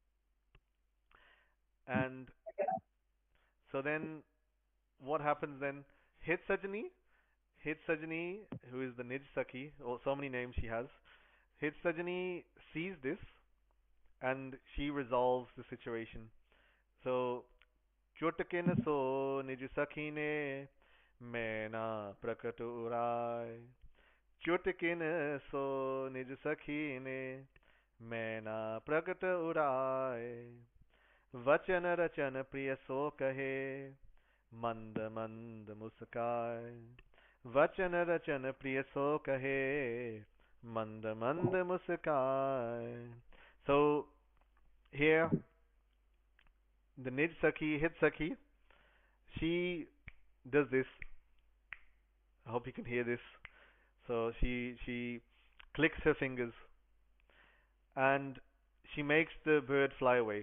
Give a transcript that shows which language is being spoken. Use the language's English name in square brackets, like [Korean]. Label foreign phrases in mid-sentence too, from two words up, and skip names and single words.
[English] And so then, what happens then? Hit Sajani, who is the Nij Sakhi, or so many names she has, Hit Sajani sees this, and she resolves the situation. So, [Hindi] चुटकिन सो निज सखी ने, मैना प्रकट उड़ाई. चुटकिन सो निज सखी ने, मैना प्रकट उड़ाई. वचन रचन प्रिय सो कहे मंद मंद मुस्काए वचन रचन प्रिय सो कहे मंद मंद मुस्काए. [English] So here the Nij Sakhi, Hit Sakhi, she does this. I hope you can hear this. So she clicks her fingers and she makes the bird fly away.